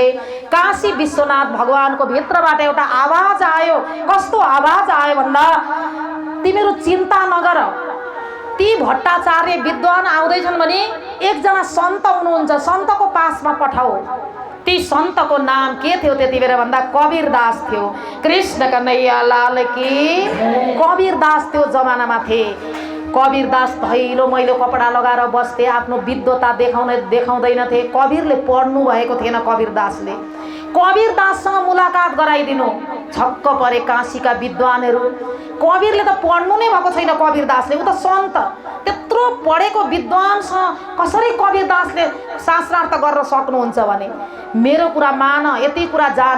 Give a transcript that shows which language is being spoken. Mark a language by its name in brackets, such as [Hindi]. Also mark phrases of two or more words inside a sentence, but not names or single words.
[Nepali] काशी विश्वनाथ भगवानको भित्रबाट एउटा आवाज आयो। कस्तो आवाज आयो भन्दा, तिमीहरू चिन्ता नगर, ती भट्टाचार्य विद्वान आउँदैछन् भने एकजना सन्त हुनुहुन्छ, सन्तको पासमा पठाऊ। ती सन्तको नाम के थियो त्यति बेला भन्दा कबीरदास थियो। [Hindi] कृष्ण कन्हैया लाल की। [Nepali] कबीरदास त्यो जमानामा थिए। कबीरदास धैलो मैलो कपडा लगाएर बस्थे, आफ्नो विद्वता देखाउँदैनथे। कबीरले पढ्नु भएको थिएन। कबीरदासले कबीरदाससँग मुलाकात गराइदिनु। छक्क परे काशीका विद्वानहरू। कबीरले त पढ्नु नै भएको छैन, कबीरदासले, ऊ त सन्त, त्यत्रो पढेको विद्वानसँग कसरी कबीरदासले शास्त्रार्थ गर्न सक्नुहुन्छ भने मेरो कुरा मान, यति कुरा जान।